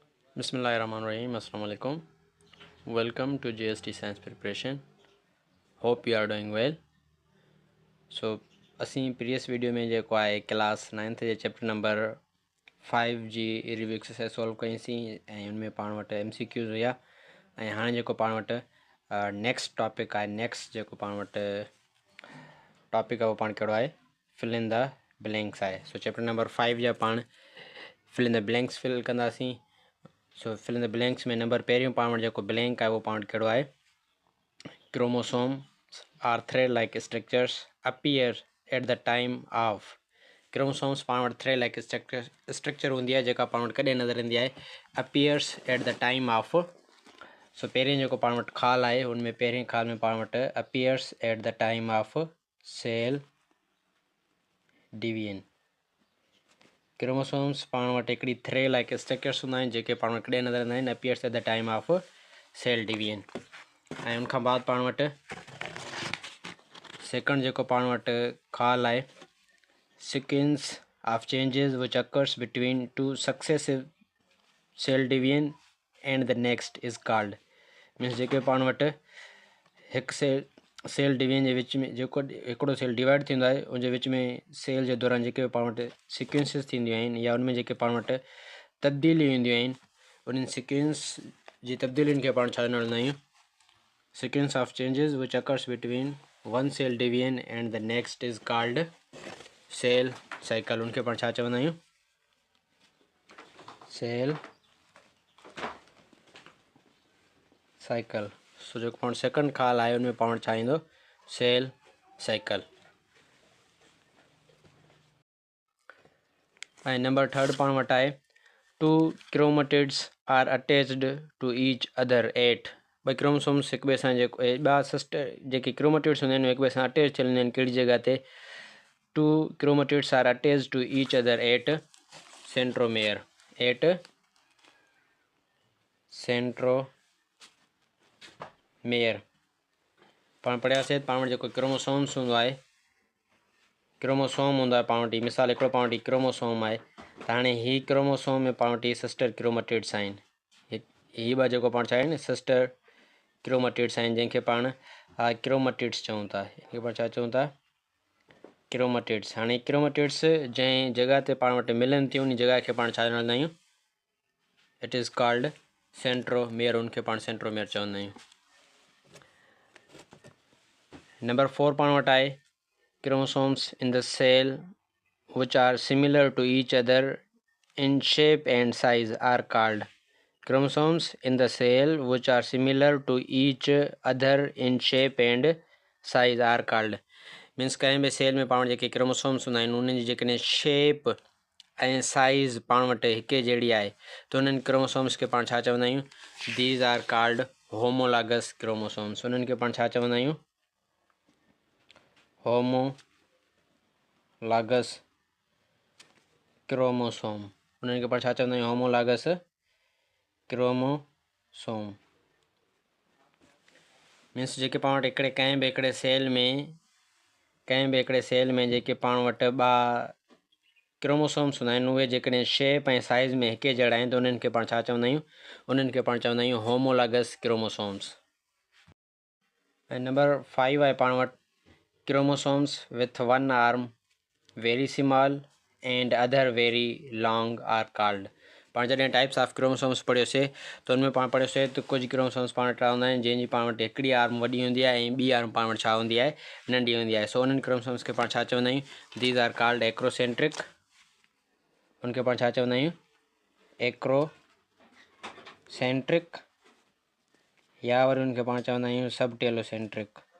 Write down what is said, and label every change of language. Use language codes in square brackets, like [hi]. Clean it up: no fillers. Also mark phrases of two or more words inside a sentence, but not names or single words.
[ar] Bismillahirrahmanirrahim. السلام عليكم. [en] Welcome to GST Science Preparation. Hope you are doing well. [sd] So, असी [en] previous video [sd] में जो है क्लास 9th जे चैप्टर नंबर 5 जी [en] review exercise [sd] सॉल्व कईसीं ऐं उनमें पाण वटि MCQs हुया ऐं हाणे जेको पाण वटि [en] next topic [sd] आहे नेक्स्ट जेको पाण वटि टॉपिक आहे उहो पाण कहिड़ो आहे [en] fill in the blanks [sd] आहे। सो चैप्टर नंबर 5 जा पाण [en] fill in the blanks fill [sd] कंदासीं। सो [en] fill in the blanks [sd] में नंबर पहिरियों पाण वटि जेको ब्लैंक आहे उहो पाण वटि कहिड़ो आहे [en] chromosomes are thread like structures appear at the time of chromosomes [sd] पाण वटि [en] thread like structure [sd] हूंदी आहे जेका पाण वटि कॾहिं नज़र ईंदी आहे [en] appears at the time of. [sd] सो पहिरें जेको पाण वटि ख़ाल आहे हुनमें पहिरें ख़ाल में पाण वटि [en] appears at the time of cell division. [sd] क्रोमोसोम्स पाण वटि हिकिड़ी [en] thread like structures [sd] हूंदा आहिनि जेके पाण वटि कॾहिं नज़र ईंदा आहिनि [en] appears at the time of cell division. [sd] ऐं उनखां बाद पाण वटि सेकंड जेको पाण वटि ख़ाल आहे [en] sequence of changes which occurs between two successive cell division and the next is called means [sd] जेके पाण वटि हिकु [en] cell division [sd] जे विच में जेको हिकिड़ो [en] cell divide [sd] थींदो आहे उनजे विच में सेल जे दौरान जेके पाण वटि सीक्वेंसिस थींदियूं आहिनि या उनमें जेके पाण वटि तब्दीलियूं ईंदियूं आहिनि उन्हनि सीक्वेंस जी तब्दीलियुनि खे पाण छा चवंदा आहियूं [en] sequence of changes which occurs between one cell division and the next is called cell cycle. [sd] उनखे पाण छा चवंदा आहियूं [en] cell cycle. [sd] सो जेको पाण सेकंड ख़ाल आहे उनमें पाण वटि छा ईंदो [en] cell cycle. [sd] ऐं [en] number third [sd] पाण वटि आहे [en] two chromatids are attached to each other at [sd] भई क्रोमोसोम्स हिक ॿिए सां जेको ॿिया सिस्टर जेके क्रोमेटिड्स हूंदा आहिनि हिक ॿिए सां अटैच थियल हूंदा आहिनि कहिड़ी जॻह ते [en] two chromatids are attach to each other at centromere at centromere [sd] एट सेंट्रोमेयर। पाण पढ़ियासीं पाण वटि जेको क्रोमोसोम्स हूंदो आहे क्रोमोसोम हूंदो आहे पाण वटि मिसाल हिकिड़ो पाण वटि क्रोमोसोम आहे त हाणे हीअ क्रोमोसोम में पाण वटि [en] sister chromatids [sd] आहिनि हीअ ॿ जेको पाण छा आहिनि [en] sister chromatids [sd] आहिनि जंहिंखे पाण क्रोमेटिड्स चऊं था हिनखे पाण छा चऊं था क्रोमेटिड्स। हाणे क्रोमेटिड्स जंहिं जॻह ते पाण वटि मिलनि थियूं उन जॻह खे पाण छा चवंदा आहियूं [en] it is called centromere [sd] उनखे पाण सेंट्रोमेयर चवंदा आहियूं। [en] नंबर 4 [sd] पाण वटि आहे [en] chromosomes in the cell which are similar to each other in shape and size are called [sd] chromosomes in the cell which are similar to each other in shape and size are called मीन्स कंहिं बि सेल में पाण जेके क्रोमोसोम्स हूंदा आहिनि उन्हनि जी जेकॾहिं शेप ऐं साइज़ पाण वटि हिकु जहिड़ी आहे त उन्हनि क्रोमोसोम्स खे पाण छा चवंदा आहियूं [en] these are called homologous chromosomes. [sd] उन्हनि खे पाण छा चवंदा आहियूं [en] homologous chromosome. [sd] उन्हनि खे पाण छा चवंदा आहियूं [en] homologous chromosome means [sd] जेके पाण वटि कंहिं बि हिकिड़े सेल में जेके पाण वटि ॿ क्रोमोसोम्स हूंदा आहिनि उहे जेकॾहिं शेप ऐं साइज़ में हिकु जहिड़ा आहिनि त उन्हनि खे पाण छा चवंदा आहियूं उन्हनि खे पाण चवंदा आहियूं [en] homologous chromosomes. [sd] ऐं नंबर 5 आहे पाण वटि [en] chromosomes with one arm very small and other very long are called [sd] पाण जॾहिं [en] types of chromosomes [sd] पढ़ियोसीं त उनमें पाण पढ़ियोसीं त कुझु क्रोमोसोम्स पाण वटि हूंदा आहिनि जंहिंजी पाण वटि हिकिड़ी आर्म वॾी हूंदी आहे ऐं ॿी आर्म पाण वटि छा हूंदी आहे नंढी हूंदी आहे। सो उन्हनि क्रोमोसोम्स खे पाण छा चवंदा आहियूं [en] these are called acrocentric [sd] उनखे पाण छा चवंदा आहियूं एक्रोसेंट्रिक या वरी उनखे पाण चवंदा आहियूं [en] sub telocentric